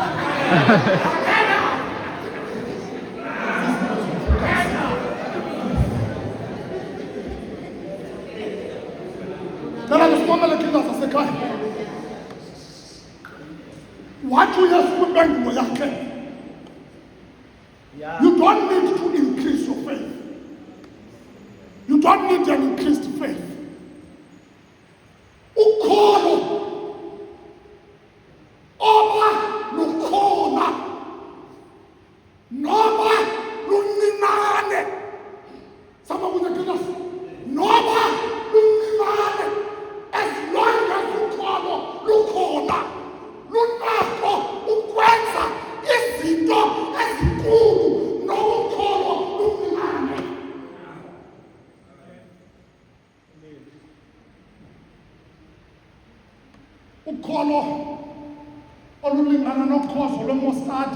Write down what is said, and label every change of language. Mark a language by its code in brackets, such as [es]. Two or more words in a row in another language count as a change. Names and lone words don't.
[zu] Lala ngisibonele kinga sasekhaya. Wathi uyesu impendulo yakhe. [en] You don't need to increase your faith. You don't need an increased faith. [zu] Ukholo oba lukhona noma luninane. Sama kunyakila noma luninane, [en] as long as [zu] ukholo lukhona lunakho ukwenza izinto ezinkulu nokukholo luninane. Ukholo olulingana nokhozo lwemostadi.